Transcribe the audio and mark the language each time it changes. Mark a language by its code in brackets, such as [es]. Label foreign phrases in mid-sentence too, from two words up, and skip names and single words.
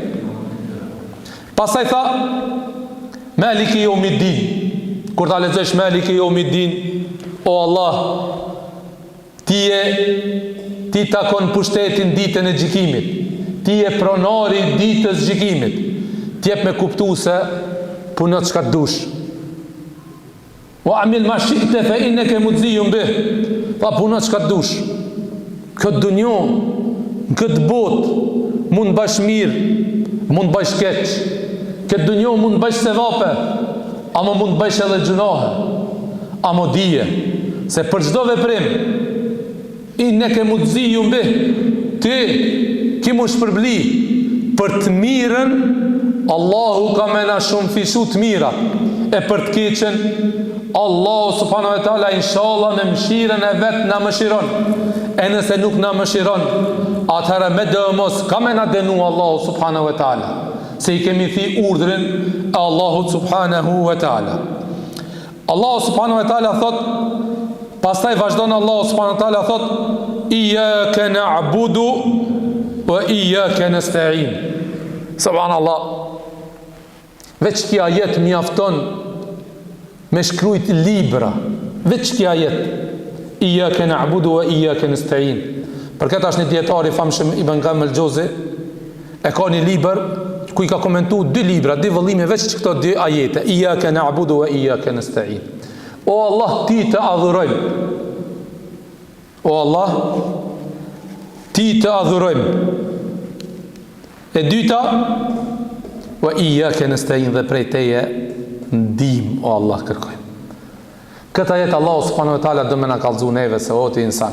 [sq] Pasaj tha, [ar] مالك يوم الدين. [sq] Kur ta lexosh [ar] مالك يوم الدين, [sq] o Allah, ti takon pushtetin ditën e gjykimit. Ti e pronari ditës gjykimit. Ti jep me kuptu se puno çka dush. [ar] واعمل ما شئت فإنك مجزي به. [sq] Pa puno çka dush. Këtë dunjë, këtë botë mund bash mirë, mund bash keq. Këtë dunjë mund bash sevape, ama mund bash edhe gjunohe. Ama dije se për çdo veprim [ar] إنك مجزي به, [sq] ti ki mu shpërbli për të mirën, Allahu ka me na shumë fishu të mira, e për të keqen Allahu [ar] سبحانه وتعالى [sq] inshallah me mëshirën e vet na mëshiron. E nëse nuk na mëshiron, atëherë me dëmos ka me na dënu Allahu [ar] سبحانه وتعالى, [sq] se i kemi thi urdhrin e Allahu [ar] سبحانه وتعالى. [sq] Allahu [ar] سبحانه وتعالى [sq] thot, pastaj vazhdon Allahu [ar] سبحانه وتعالى [sq] thot, [ar] إياك نعبد وإياك نستعين. [sq] Subhanallah. Veç kja jetë mjafton me shkrujt libra. Veç kja jetë. [ar] إياك نعبد وإياك نستعين. [sq] Për këtë është një djetari famshëm Ibn Qayyim al-Jauzi, e ka një libër ku i ka komentu 2 libra, 2 vëllime veç që këto 2 ajete. [ar] إياك نعبد وإياك نستعين. [sq] O Allah, ti të adhurojmë. O Allah, ti të adhurojmë. E dyta, [ar] وإياك نستعين, [sq] dhe prej teje ndihmë, o Allah, kërkojmë. Këta jetë Allahu [ar] سبحانه وتعالى [sq] do më na kallëzu neve se o ti insan.